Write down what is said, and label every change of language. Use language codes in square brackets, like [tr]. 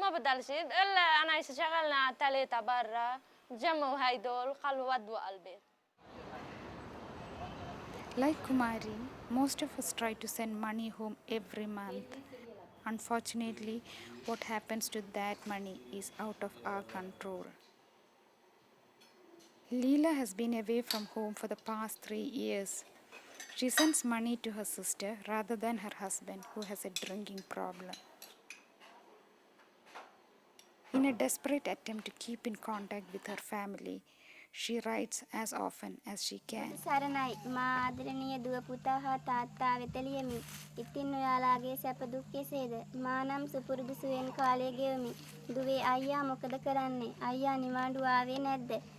[ar] ما بدل شيء إلا أنا شغلنا 3 برا جمعوا هيدول خلوا ودوا على البيت. [en] Like Kumari, most of us try to send money home every month. Unfortunately, what happens to that money is out of our control. Leela has been away from home for the past 3 years. She sends money to her sister rather than her husband, who has a drinking problem. In a desperate attempt to keep in contact with her family, she writes as often as she can. [si] සරණයි මා ආදරණීය දුව පුතා හා තාත්තා වෙත ලියමි. ඉතින් ඔයාලාගේ සැප දුක් කෙසේද? මා නම් සුපුරුදු සුවෙන් කාලය ගෙවමි. දුවේ අයියා මොකද කරන්නේ? අයියා නිවාඩු ආවේ නැද්ද?